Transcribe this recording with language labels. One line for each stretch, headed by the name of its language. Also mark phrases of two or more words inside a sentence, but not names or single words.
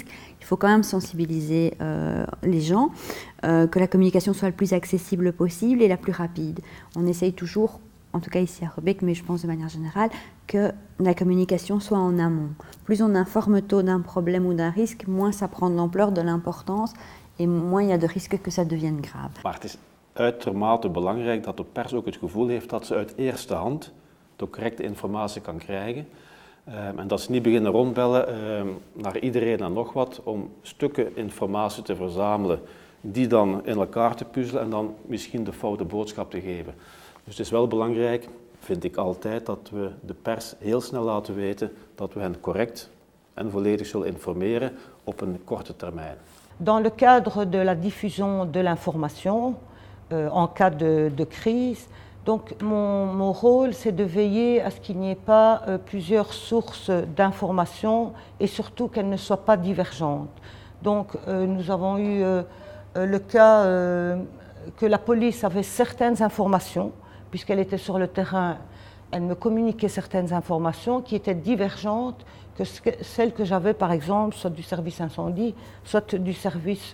French: Il faut quand même sensibiliser les gens, que la communication soit le plus accessible possible et la plus rapide. On essaye toujours, en tout cas ici à Robeek, mais je pense de manière générale, que la communication soit en amont. Plus on informe tôt d'un problème ou d'un risque, moins ça prend de l'ampleur, de l'importance, et moins il y a de risques que ça devienne grave.
Dutch: Maar het is uitermate belangrijk dat de pers ook het gevoel heeft dat ze uit eerste hand de correcte informatie kan krijgen. En dat ze niet beginnen rondbellen naar iedereen en nog wat om stukken informatie te verzamelen die dan in elkaar te puzzelen en dan misschien de foute boodschap te geven. Dus het is wel belangrijk, vind ik altijd, dat we de pers heel snel laten weten dat we hen correct en volledig zullen informeren op een korte termijn.
French: Dans le cadre de la diffusion de l'information, en cas de crise, donc mon rôle, c'est de veiller à ce qu'il n'y ait pas plusieurs sources d'informations et surtout qu'elles ne soient pas divergentes. Donc nous avons eu le cas que la police avait certaines informations, puisqu'elle était sur le terrain, elle me communiquait certaines informations qui étaient divergentes que celles que j'avais par exemple, soit du service incendie, soit du service...